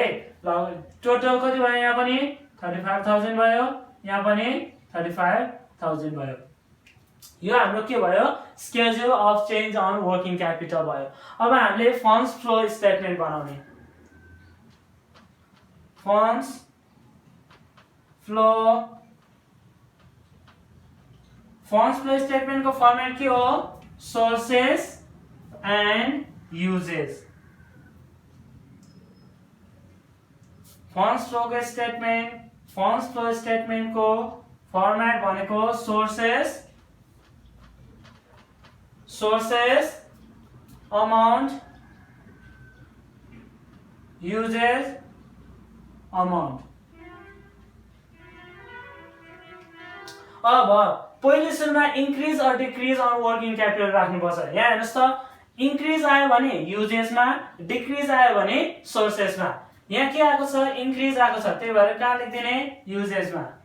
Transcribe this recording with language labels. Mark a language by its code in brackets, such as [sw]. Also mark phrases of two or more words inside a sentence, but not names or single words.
[ne] ल टोटल कति भयो, यहाँ पनि 35000 भयो, यहाँ पनि 35000 भयो। यो हाम्रो के भयो, [en] schedule of change in working capital भयो। [ne] अब हामीले [en] funds flow statement [ne] बनाउने। [en] funds flow statement [ne] को फर्मेट के हो [en] sources and uses funds flow statement [ne] को फर्मेट भनेको [en] sources amount uses amount [ne] अब पहिले सुरुमा [en] increase and decrease in working capital [ne] राख्नुपर्छ यहाँ हेर्नुस् त इंक्रीज आयो भने युजेसमा डिक्रीज आयो भने सोर्सेसमा यहाँ के आएको छ इंक्रीज आएको छ त्यही भएर कहाँ लेख्दिने युजेसमा